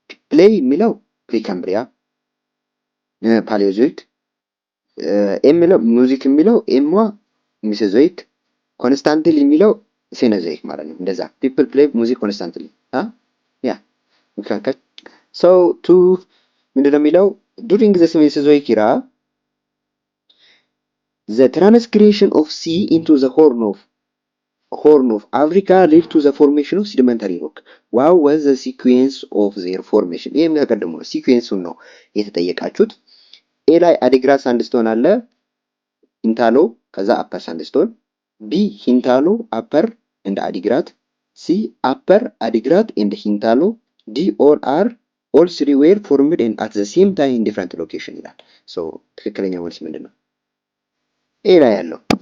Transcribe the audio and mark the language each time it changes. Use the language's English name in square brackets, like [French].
[Amharic] ፕሌይ የሚለው ፕሪካምብሪያ ፓሌozoic፣ ኤም የሚለው ሙዚክ የሚለው ኤምዋ ሜሶዞይክ፣ ኮንስታንትሊ የሚለው ሴኖዞይክ ማለት ነው። እንደዛ [English] ፒፕል ፕሌይ ሙዚክ ኮንስታንትሊ [Amharic] ያ ሶ ቱ ምንድነው የሚለው [English] during the Mesozoic era the transgression of sea into the Horn of Africa led to the formation of sedimentary rock. What was the sequence of their formation? [Amharic] ይሄም ተቀድሞ ነው፣ ሲኩዌንሱን ነው የተጠየቃችሁት። ኤ ላይ አዲግራት ሳንድስቶን አለ፣ ሂንታሎ፣ ከዛ አፐር ሳንድስቶን። ቢ ሂንታሎ፣ አፐር እንደ አዲግራት። ሲ አፐር አዲግራት እንደ ሂንታሎ። ዲ [English] all three were formed and at the same time in different location [Amharic] ይላል። ሶ ትክክለኛ መልስ ምንድን ነው? ኤ ላይ ያለው